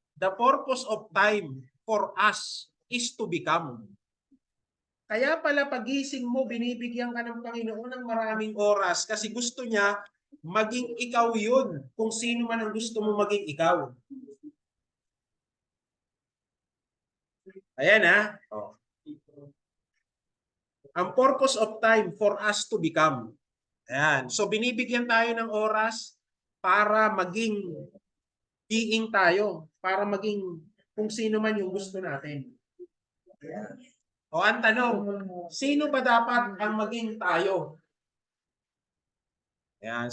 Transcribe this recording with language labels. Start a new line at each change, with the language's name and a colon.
English: The purpose of time for us is to become.
Filipino: Kaya pala pagising mo, binibigyan ka ng Panginoon ng maraming oras kasi gusto niya maging ikaw yun. Kung sino man ang gusto mo maging ikaw. Ayan ha. Oh.
English: Ang purpose of time for us to become. Ayan.
Filipino: So binibigyan tayo ng oras para maging being tayo. Para maging kung sino man yung gusto natin. Ayan. O ang tanong, sino ba dapat ang maging tayo? Ayan.